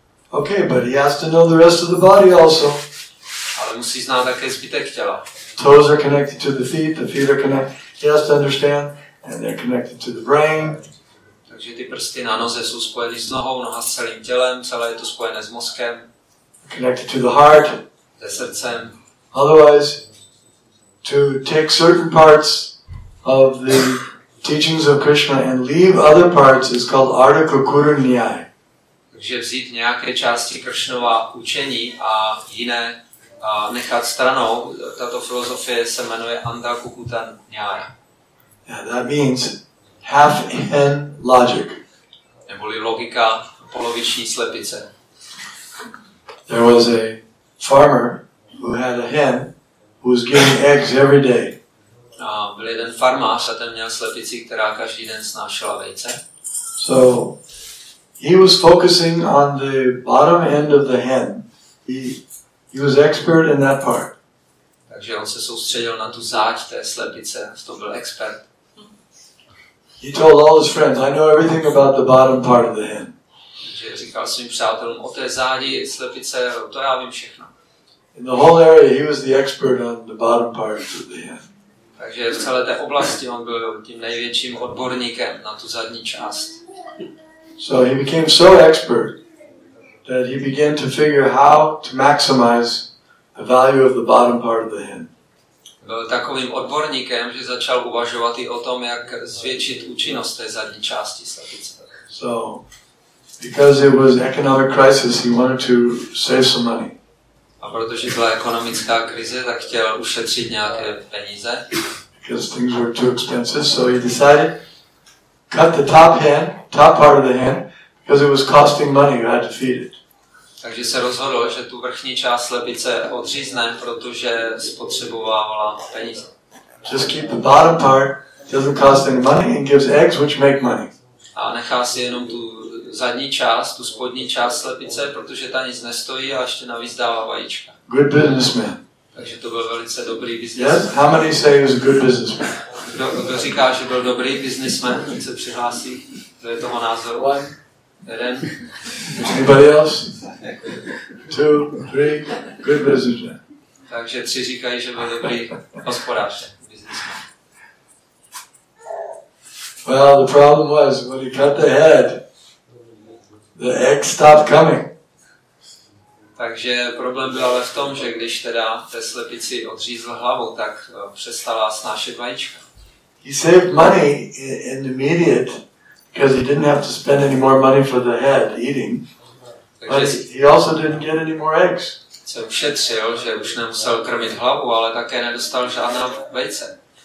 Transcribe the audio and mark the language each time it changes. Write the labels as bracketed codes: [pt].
[en] Okay, but he has to know the rest of the body also. [cs] Ale musí znát také zbytek těla. [en] Toes are connected to the feet are connected. He has to understand, and they're connected to the brain. [cs] Takže ty prsty na noze jsou spojeny s nohou, noha s celým tělem, celé je to spojené s mozkem. [en] Connected to the heart. [cs] Se srdcem. [en] Otherwise, to take certain parts of the teachings of Krishna and leave other parts is called Artha Kukura Nyaya. [cs] Takže vzít nějaké části Krishnova učení a jiné nechat stranou, tato filozofie se jmenuje Artha Kukura Nyaya. [en] Yeah, that means half-hen logic. [cs] Neboli logika poloviční slepice. [en] There was a farmer who had a hen who was giving eggs every day. [cs] Byl jeden farmář a ten měl slepici, která každý den snášela vejce. [en] So he was focusing on the bottom end of the hen. He was expert in that part. [cs] Takže on se soustředil na tu záď té slepice, to byl expert. [en] He told all his friends, I know everything about the bottom part of the hen. [cs] Takže říkal svým přátelům, o té zádi slepice, to já vím všechno. [en] In the whole area, he was the expert on the bottom part of the hen. [cs] Takže v celé té oblasti on byl tím největším odborníkem na tu zadní část. [en] So he became so expert that he began to figure how to maximize the value of the bottom part of the hen. [cs] Byl takovým odborníkem, že začal uvažovat i o tom, jak zvětšit účinnost té zadní části slepice. [en] So, because it was economic crisis, he wanted to save some money. [cs] A protože byla ekonomická krize, tak chtěl ušetřit nějaké peníze. [en] Because things were too expensive, so he decided cut the top part of the hen, because it was costing money. You had to feed it. [cs] Takže se rozhodl, že tu vrchní část slepice odřízne, protože spotřebovávala peníze. [en] Just keep the bottom part, doesn't cost any money, and gives eggs which make money. [cs] A nechá si jenom tu zadní část, tu spodní část slepice, protože ta nic nestojí a ještě navíc dává vajíčka. [en] Good businessman. [cs] Takže to byl velice dobrý biznisman. [en] Yes? How many say he was a good businessman? [cs] Kdo říká, že byl dobrý biznisman, ať se přihlásí, kdo je toho názoru? [en] One. [cs] Jeden. [en] Anybody else? 2, 3. Good businessman. [cs] Takže 3 říkají, že byl dobrý hospodář, biznisman. [en] Well, the problem was when he cut the head, the egg stopped coming. [cs] Takže problém byl ale v tom, že když teda té slepici odřízl hlavu, tak přestala snášet vajíčka. [en] He saved money in the immediate because he didn't have to spend any more money for the head eating. But he also didn't get any more eggs. [cs] Se ušetřil, že už nemusel krmit hlavu, ale také nedostal žádná vejce.